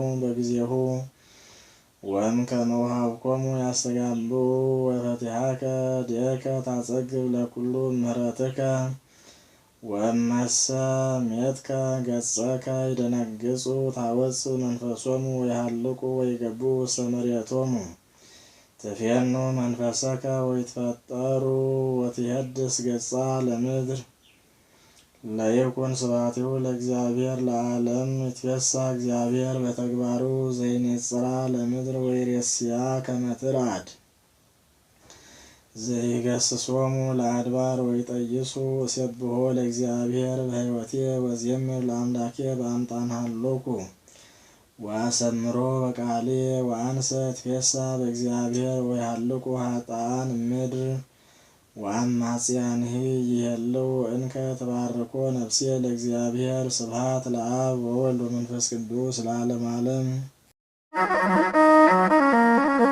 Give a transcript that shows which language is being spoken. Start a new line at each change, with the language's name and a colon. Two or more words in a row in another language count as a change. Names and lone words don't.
Geez: በጊዜሁ ወእምከመ ወሀብኮሙ ያስተጋብኡ ወፈቲሐከ ዲከ ታጸግብ ለኵሉ ምሕረትከ ወእመሰ ሜትከ ገጸከ ይደነግጹ ታወፅእ መንፈሶሙ ወይሃልቁ ወይገቡኡ ውስተ መሬቶሙ ትፌኑ መንፈሰከ ወይትፈጠሩ ወትሄድስ ገጻ ለምድር ለይኩን ስብሐቲሁ ለእግዚአብሔር ለዓለም ይትፌሳህ እግዚአብሔር በተግባሩ ዘይኔጽራ ለምድር ወይሬስያ ከመ ትርአድ ዘይገስጾሙ ለአድባር ወይጠይሱ እሴብሖ ለእግዚአብሔር በሕይወቴ ወዜምር ለአምላኬ በአምጣነ ሀሎኩ ወአሰምሮ በቃሌ ወአንሰ እትፌሳህ በእግዚአብሔር ወይሃልቁ ኃጥአን እምድር ወአማጽያንሂ ይሄልው እንከ ተባርኮ ነፍሴ ለእግዚአብሔር ስብሐት ለአብ ወወልድ ወመንፈስ ቅዱስ ለዓለመ ዓለም።